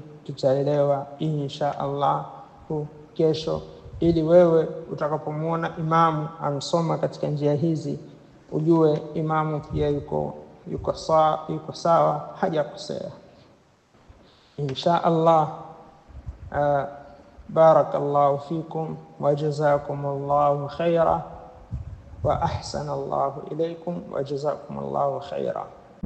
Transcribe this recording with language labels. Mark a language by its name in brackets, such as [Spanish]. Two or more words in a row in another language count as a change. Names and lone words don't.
[Swahili] Tutaelewa [Arabic] إن شاء الله [Swahili] kesho, ili wewe utakapomuona imamu amsoma katika njia hizi ujue imamu pia yuko sawa, hajakosea [Arabic] إن شاء الله. بارك الله فيكم وجزاكم الله خيرا وأحسن الله إليكم وجزاكم الله خيرا.